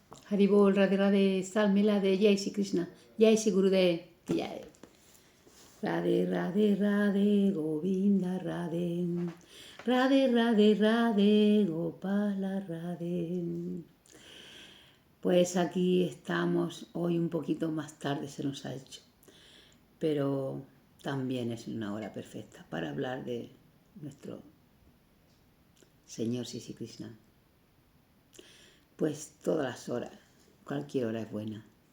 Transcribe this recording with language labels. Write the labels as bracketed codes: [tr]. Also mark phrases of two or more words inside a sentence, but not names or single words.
[hi] हरिबोल, राधे राधे, सल्मे राधे, जय श्री कृष्ण, जय श्री गुरुदेव, जय. राधे राधे राधे, गोविंद राधे, राधे राधे राधे, गोपाल राधे. [es] Pues aquí estamos, hoy un poquito más tarde se nos ha hecho, pero también es una hora perfecta para hablar de nuestro Señor Sisi Krishna. Pues todas las horas, cualquier hora es buena.